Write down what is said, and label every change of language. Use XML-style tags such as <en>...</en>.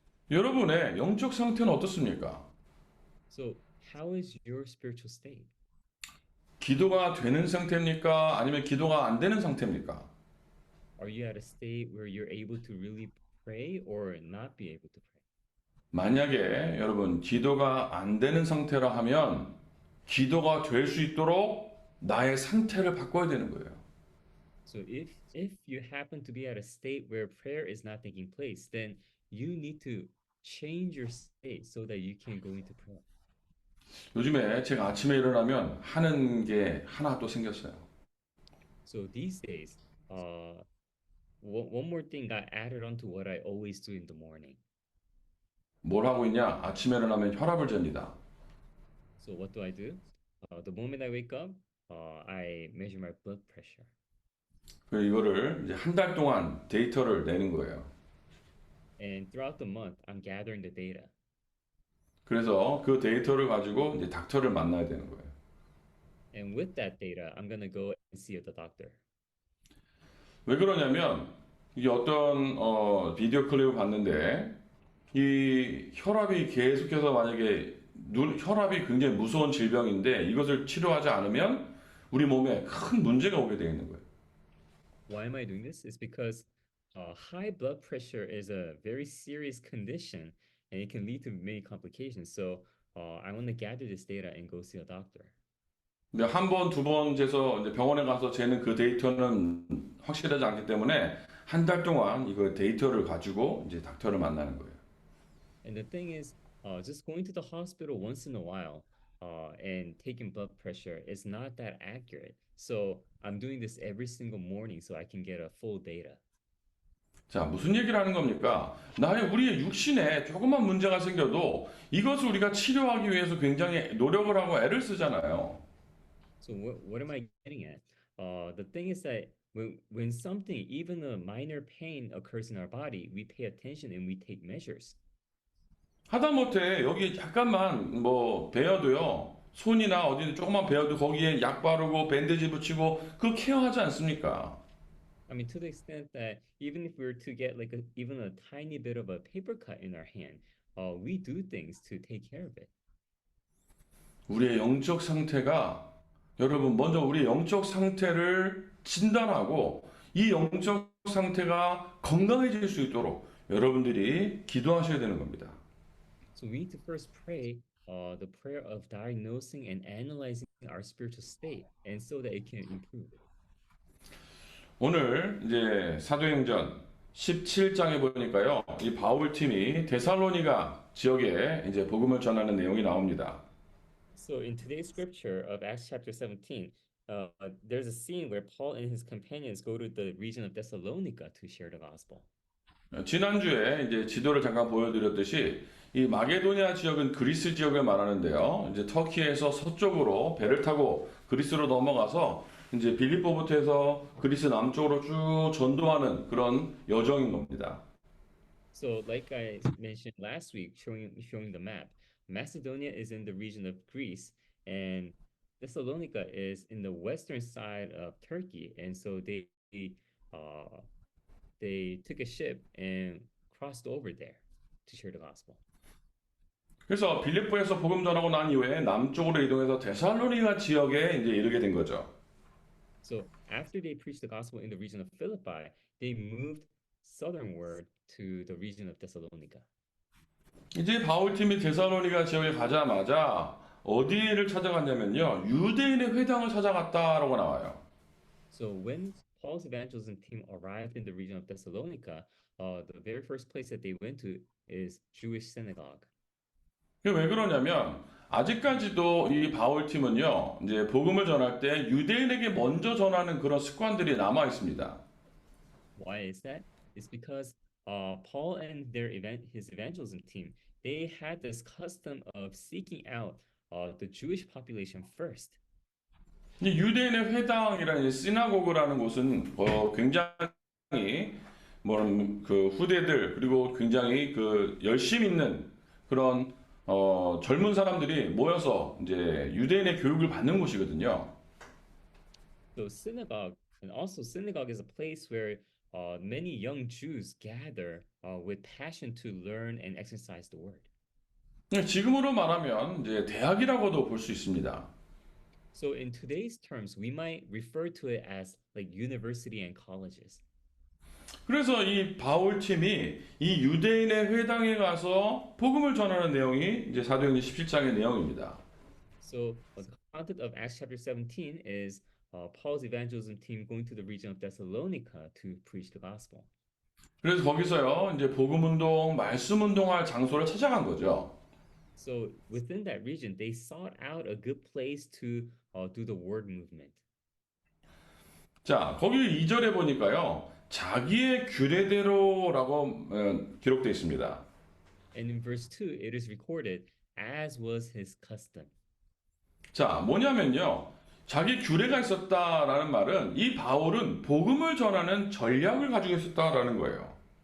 <ko>여러분의 영적 상태는 어떻습니까?</ko> <en>So how is your spiritual state?</en> <ko>기도가 되는 상태입니까? 아니면 기도가 안 되는 상태입니까?</ko> <en>Are you at a state where you're able to really pray or not be able to pray?</en> <ko>만약에 여러분 기도가 안 되는 상태라 하면 기도가 될 수 있도록 나의 상태를 바꿔야 되는 거예요.</ko> <en>So if you happen to be at a state where prayer is not taking place, then you need to change your state so that you can go into prayer.</en> <ko>요즘에 제가 아침에 일어나면 하는 게 하나 또 생겼어요.</ko> <en>So these days, one more thing got added on to what I always do in the morning.</en> <ko>뭘 하고 있냐? 아침에 일어나면 혈압을 잽니다.</ko> <en>So what do I do? The moment I wake up, I measure my blood pressure.</en> <ko>그래서 이거를 이제 한 달 동안 데이터를 내는 거예요.</ko> <en>And throughout the month, I'm gathering the data.</en> <ko>그래서 그 데이터를 가지고 이제 닥터를 만나야 되는 거예요.</ko> <en>And with that data, I'm gonna go and see the doctor.</en> <ko>왜 그러냐면 이게 어떤 비디오 클립을 봤는데 이 혈압이 계속해서 만약에 혈압이 굉장히 무서운 질병인데 이것을 치료하지 않으면 우리 몸에 큰 문제가 오게 되어 있는 거예요.</ko> <en>Why am I doing this? It's because high blood pressure is a very serious condition and it can lead to many complications. So I want to gather this data and go see a doctor.</en> <ko>근데 한 번, 두 번 재서 이제 병원에 가서 재는 그 데이터는 확실하지 않기 때문에 한 달 동안 이거 데이터를 가지고 이제 닥터를 만나는 거예요.</ko> <en>And the thing is, just going to the hospital once in a while and taking blood pressure is not that accurate. So I'm doing this every single morning so I can get a full data.</en> <ko>자, 무슨 얘기를 하는 겁니까? 우리의 육신에 조그만 문제가 생겨도 이것을 우리가 치료하기 위해서 굉장히 노력을 하고 애를 쓰잖아요.</ko> <en>So what am I getting at? The thing is that when something, even a minor pain occurs in our body, we pay attention and we take measures.</en> <ko>하다못해 여기 약간만 뭐 베어도요. 손이나 어디 조금만 베어도 거기에 약 바르고 밴드지 붙이고 그 케어하지 않습니까?</ko> <en>I mean, to the extent that even if we were to get like even a tiny bit of a paper cut in our hand, we do things to take care of it.</en> <ko>우리의 영적 상태가 여러분 먼저 우리의 영적 상태를 진단하고 이 영적 상태가 건강해질 수 있도록 여러분들이 기도하셔야 되는 겁니다.</ko> <en>So we need to first pray the prayer of diagnosing and analyzing our spiritual state, and so that it can improve.</en> <ko>오늘 이제 사도행전 17장에 보니까요. 이 바울 팀이 데살로니가 지역에 이제 복음을 전하는 내용이 나옵니다.</ko> <en>So in today's scripture of Acts chapter 17, there's a scene where Paul and his companions go to the region of Thessalonica to share the gospel.</en> <ko>지난주에 이제 지도를 잠깐 보여드렸듯이 이 마게도니아 지역은 그리스 지역을 말하는데요. 이제 터키에서 서쪽으로 배를 타고 그리스로 넘어가서 이제 빌립보부터 해서 그리스 남쪽으로 쭉 전도하는 그런 여정인 겁니다.</ko> <en>So, like I mentioned last week, showing the map, Macedonia is in the region of Greece, and Thessalonica is in the western side of Turkey. And so uh they took a ship and crossed over there to share the gospel.</en> <ko>그래서 빌립보에서 복음 전하고 난 이후에 남쪽으로 이동해서 데살로니가 지역에 이제 이르게 된 거죠.</ko> <en>So after they preached the gospel in the region of Philippi, they moved southernward to the region of Thessalonica.</en> <ko>이제 바울팀이 데살로니가 지역에 가자마자 어디를 찾아갔냐면요. 유대인의 회당을 찾아갔다라고 나와요.</ko> <en>So when Paul's evangelism team arrived in the region of Thessalonica, the very first place that they went to is Jewish synagogue.</en> <ko>그게 왜 그러냐면 아직까지도 이 바울팀은요. 이제 복음을 전할 때 유대인에게 먼저 전하는 그런 습관들이 남아 있습니다.</ko> <en>Why is that? It's because Paul and his evangelism team, they had this custom of seeking out the Jewish population first.</en> <ko>이 유대인의 회당이라는 시나고그라는 곳은 굉장히 그 후대들 그리고 굉장히 그 열심 있는 그런 젊은 사람들이 모여서 이제 유대인의 교육을 받는 곳이거든요.</ko> <en>So synagogue is a place where many young Jews gather with passion to learn and exercise the word.</en> <ko>지금으로 말하면 이제 대학이라고도 볼 수 있습니다.</ko> <en>So in today's terms, we might refer to it as like university and colleges.</en> <ko>그래서 이 바울 팀이 이 유대인의 회당에 가서 복음을 전하는 내용이 이제 사도행전 17장의 내용입니다.</ko> <en>So the content of Acts chapter 17 is Paul's evangelism team going to the region of Thessalonica to preach the gospel.</en> <ko>그래서 거기서요 이제 복음 운동, 말씀 운동할 장소를 찾아간 거죠.</ko> <en>So within that region, they sought out a good place to do the word movement.</en> <ko>자, 거기 2절에 보니까요. 자기의 규례대로라고 기록되어 있습니다.</ko> <en>And in verse 2, it is recorded as was his custom.</en> <ko>자, 뭐냐면요. 자기 규례가 있었다라는 말은 이 바울은 복음을 전하는 전략을 가지고 있었다라는 거예요.</ko>